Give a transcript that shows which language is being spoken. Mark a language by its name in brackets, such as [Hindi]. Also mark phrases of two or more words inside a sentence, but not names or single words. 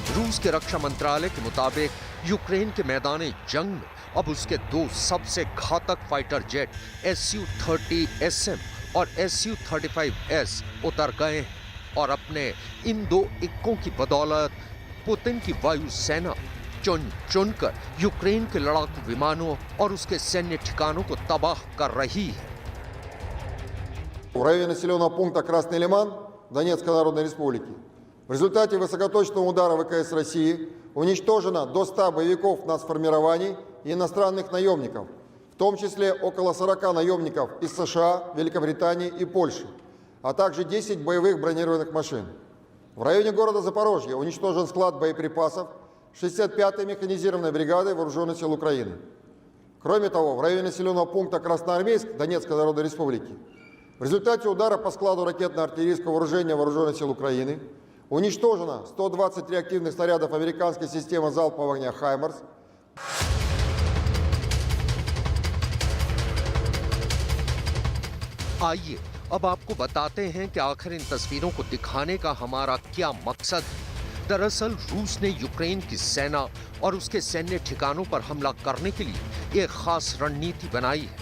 [Hindi] रूस के रक्षा मंत्रालय के मुताबिक यूक्रेन के मैदान जंग में अब उसके दो सबसे घातक [English] fighter jet [Hindi] Su-30SM और Su-35S उतर गए हैं और अपने इन दो इक्कों की बदौलत पुतिन की वायु सेना चुन चुनकर यूक्रेन के लड़ाकू विमानों और उसके सैन्य ठिकानों को तबाह कर रही है। [Russian] В районе населенного пункта Красный Лиман Донецкой Народной Республики в результате высокоточного удара ВКС России уничтожено до 100 боевиков нацформирований и иностранных наемников, в том числе около 40 наемников из США, Великобритании и Польши, а также 10 боевых бронированных машин. В районе города Запорожье уничтожен склад боеприпасов 65-й механизированной бригады Вооруженных сил Украины. Кроме того, в районе населенного пункта Красноармейск Донецкой Народной Республики в результате удара по складу ракетно-артиллерийского вооружения Вооруженных сил Украины уничтожено 120 реактивных снарядов американской системы залпового огня «Хаймарс». [Hindi] आइए अब आपको बताते हैं कि आखिर इन तस्वीरों को दिखाने का हमारा क्या मकसद है। दरअसल रूस ने यूक्रेन की सेना और उसके सैन्य ठिकानों पर हमला करने के लिए एक खास रणनीति बनाई है।